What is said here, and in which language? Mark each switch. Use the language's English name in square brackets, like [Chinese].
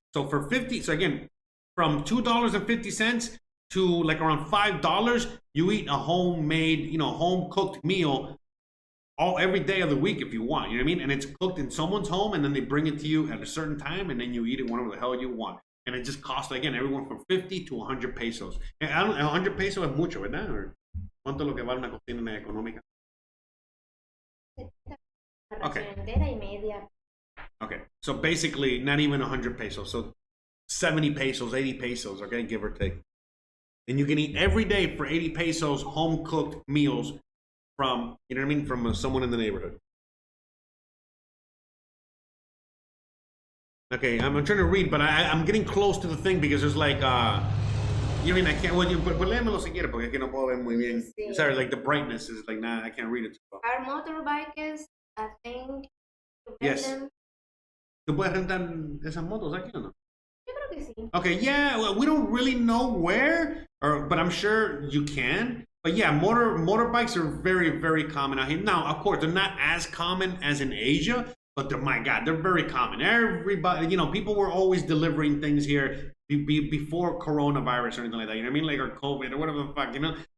[English] So for 50, so again, from $2.50 to like around $5, you eat a homemade, you know, home-cooked meal every day of the week if you want, you know what I mean? And it's cooked in someone's home, and then they bring it to you at a certain time, and then you eat it whenever the hell you want. And it just costs, again, everyone from 50 to 100 pesos. [Spanish] And 100 pesos es mucho, ¿verdad? Or, ¿cuánto es lo que vale una cocina económica? [English] Okay. Okay, so basically not even 100 pesos, so 70 pesos, 80 pesos, okay, give or take. And you can eat every day for 80 pesos home-cooked meals from, you know what I mean, from someone in the neighborhood. Okay, I'm trying to read, but I'm getting close to the thing because there's like, You mean I can't? [Spanish] Well, pues léemelo si quiere, porque aquí no puedo ver muy bien. Sí. [English] Sorry, like the brightness is like, nah, I can't read it. Our motorbikes, I think, to rent Yes. them. [Spanish] ¿Tú puedes rentar esas motos aquí o no? Yo creo que sí. [English] Okay, yeah, well, we don't really know where, but I'm sure you can. But yeah, motorbikes are very, very common out here. Now, of course, they're not as common as in Asia, but my God, they're very common. Everybody, you know, people were always delivering things here before coronavirus or anything like that. You know what I mean? Like, or COVID or whatever the fuck, you know?